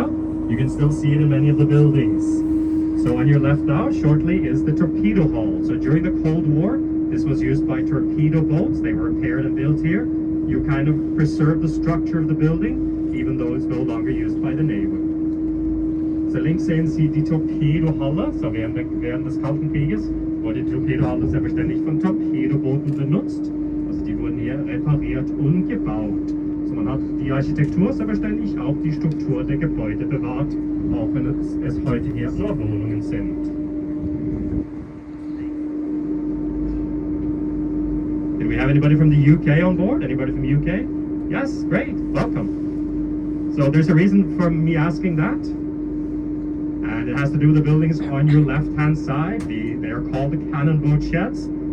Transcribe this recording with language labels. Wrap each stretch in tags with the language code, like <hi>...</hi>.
<en>You can still see it in many of the buildings. So on your left now, shortly, is the torpedo hall. So during the Cold War, this was used by torpedo boats. They were repaired and built here. You kind of preserve the structure of the building, even though it's no longer used by the Navy.</en> <de>Så links sehen Sie die Torpedohalle. So während des Kalten Krieges wurde die Torpedohalle selbstverständlich von Torpedobooten benutzt. Also die wurden hier repariert und gebaut. So man hat die Architektur selbstverständlich, auch die Struktur der Gebäude bewahrt, auch wenn es heute hier nur Wohnungen sind.</de> <en>Do we have anybody from the UK on board? Anybody from the UK? Yes, great, welcome. So there's a reason for me asking that. And it has to do with the buildings on your left-hand side. They are called the cannon boat sheds.</en>